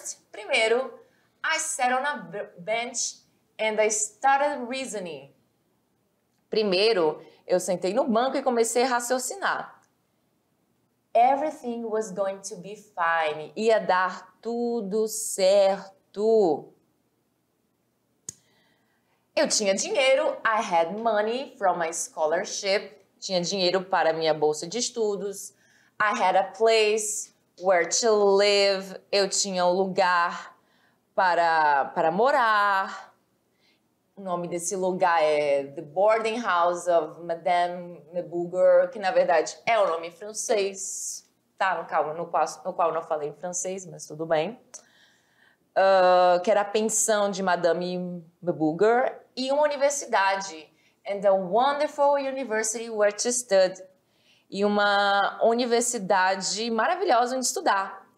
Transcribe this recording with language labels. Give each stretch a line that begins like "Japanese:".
English: Primeiro, I sat on a bench and I started reasoning.
Portuguese: Primeiro, eu sentei no banco e comecei a raciocinar.
English: Everything was going to be fine.
Portuguese: Ia dar tudo certo. Eu tinha dinheiro.
English: I had money from my scholarship.
Portuguese: Tinha dinheiro para minha bolsa de estudos.
English: I had a place where to live.
Portuguese: Eu tinha um lugar para morar. O nome desse lugar é The Boarding House of Madame Mebourger, que na verdade é o nome francês, tá? No qual eu não falei em francês, mas tudo bem. Que era a pensão de Madame Mebourger e uma universidade.
English: And a wonderful university where to study.
Portuguese: E uma universidade maravilhosa onde estudar.